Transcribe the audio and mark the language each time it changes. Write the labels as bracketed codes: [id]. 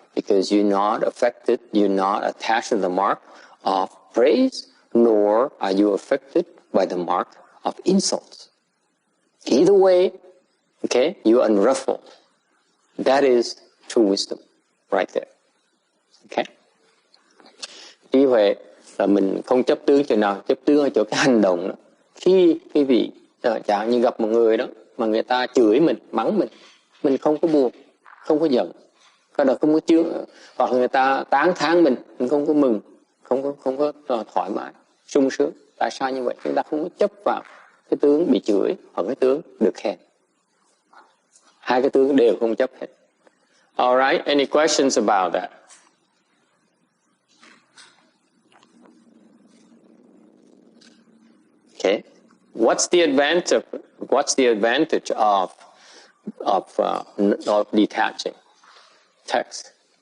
[en] Because you're not affected, you're not attached to the mark of praise, nor are you affected by the mark of insults. Either way, okay, you're unruffled. That is true wisdom right there. Okay? [vi] Trí huệ là mình không chấp tướng chỗ nào, chấp tướng ở chỗ cái hành động đó. Khi quý vị chẳng như gặp một người đó mà người ta chửi mình, mắng mình không có buồn, không có giận, cái đó không có chướng, hoặc người ta tán thán mình không có mừng, không có thoải mái, sung sướng. Tại sao như vậy? Chúng ta không có chấp vào cái tướng bị chửi hoặc cái tướng được khen. Hai cái tướng đều không chấp hết. [en] All right, any questions about that? Okay, what's the advantage of detaching text?